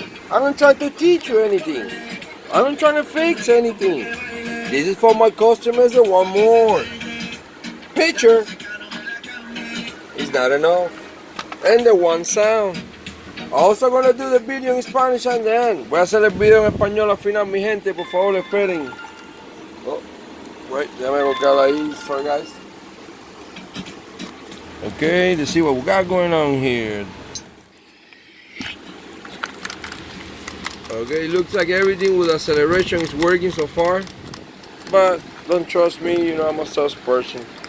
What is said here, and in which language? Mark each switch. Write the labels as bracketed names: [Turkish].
[English] I'm not trying to teach you anything. I'm not trying to fix anything. This is for my customers that want more. Picture is not enough. And the one sound. Also gonna do the video in Spanish at the end. [Spanish] Voy a hacer el video en español al final, mi gente. Por favor, esperen. [English] Oh, wait, [Spanish] déjame buscar ahí. [English] Sorry, guys. Okay, let's see what we got going on here. Okay, looks like everything with acceleration is working so far. But don't trust me, you know I'm a salesperson.